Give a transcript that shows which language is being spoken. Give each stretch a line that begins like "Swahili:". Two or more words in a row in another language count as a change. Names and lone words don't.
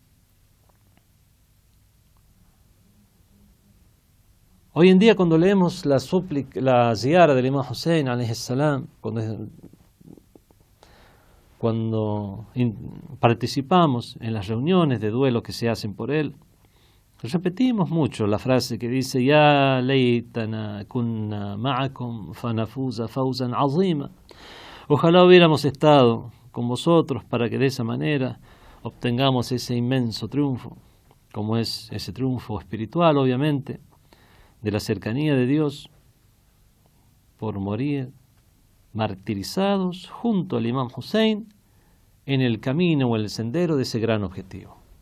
Spanish: Hoy en día, cuando leemos la ziyara del Imam Hussein
Arabic: عليه السلام,
Spanish: cuando participamos en las reuniones de duelo que se hacen por él, repetimos mucho la frase que dice:
Arabic: يا ليتنا كنا معكم فنفوز فوزا عظيما.
Spanish: Ojalá hubiéramos estado con vosotros para que de esa manera obtengamos ese inmenso triunfo, como es ese triunfo espiritual, obviamente, de la cercanía de Dios por morir martirizados junto al Imam Hussein en el camino o el sendero de ese gran objetivo.